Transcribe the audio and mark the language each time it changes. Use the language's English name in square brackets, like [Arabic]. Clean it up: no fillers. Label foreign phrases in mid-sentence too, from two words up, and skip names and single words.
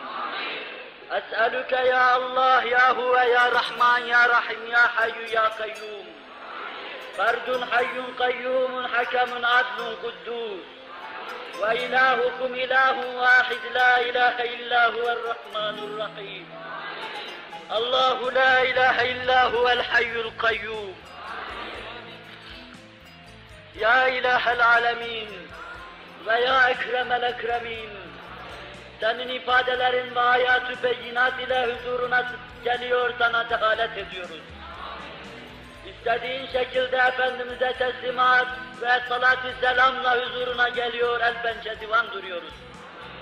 [Arabic] أسألك يا الله يا هو يا رحمن يا رحيم يا حي يا قيوم فرد حي قيوم حكم عدل قدوس وإلهكم إله واحد لا إله إلا هو الرحمن الرحيم الله لا إله إلا هو الحي القيوم يا إله العالمين ويا أكرم الأكرمين, [Turkish] senin ifadelerin ve hayat-ı beyinat ile huzuruna geliyor, sana dehalet ediyoruz. İstediğin şekilde Efendimiz'e teslimat ve salat-ı selamla huzuruna geliyor, el pençe divan duruyoruz.